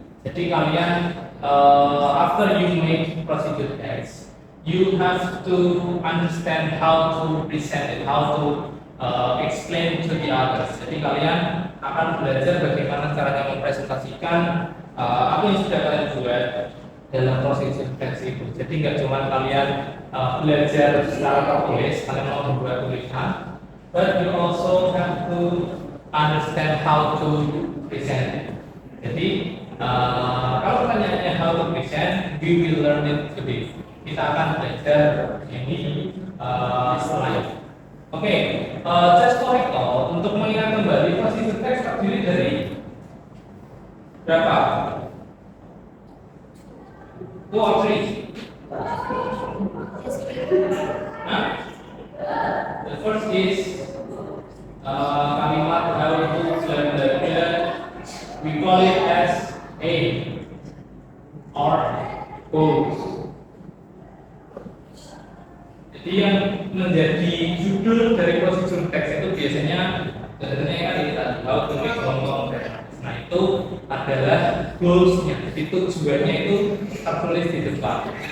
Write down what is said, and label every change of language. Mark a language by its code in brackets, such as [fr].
[id] Jadi kalian, [en] after you make procedure text, you have to understand how to present it, how to explain to the others. [id] Jadi kalian akan belajar bagaimana caranya mempresentasikan apa yang sudah kalian buat dalam procedure text itu. Jadi nggak cuma kalian belajar secara tertulis, kalian mau membuat tulisan, [en] but you also have to understand how to present. [id] Jadi kalau pertanyaannya [en] how to present, we will learn it today. [id] Kita akan belajar ini setelah ini. Oke, [en] just for recall, [id] untuk mengingat kembali procedure text terdiri dari berapa? [en] 2 or 3? Nah, the first is kalimat how to selanjutnya, we call it as aim or goals. [id] Jadi yang menjadi judul dari prosedur teks itu biasanya sebenarnya kan ini tadi how to make ngomong. Nah itu adalah goalsnya. Jadi tujuannya itu tertulis di depan.